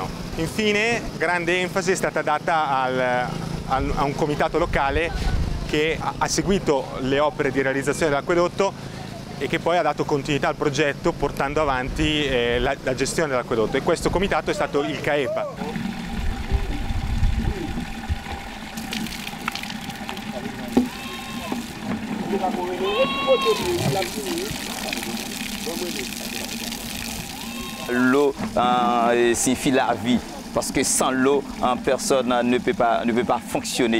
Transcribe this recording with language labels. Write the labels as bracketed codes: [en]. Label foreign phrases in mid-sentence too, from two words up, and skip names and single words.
[it] Infine, grande enfasi è stata data a un comitato locale che ha seguito le opere di realizzazione dell'acquedotto e che poi ha dato continuità al progetto portando avanti la gestione dell'acquedotto, e questo comitato è stato il CAEPA. [fr] L'eau signifie la vie, parce que sans l'eau, personne ne peut pas fonctionner.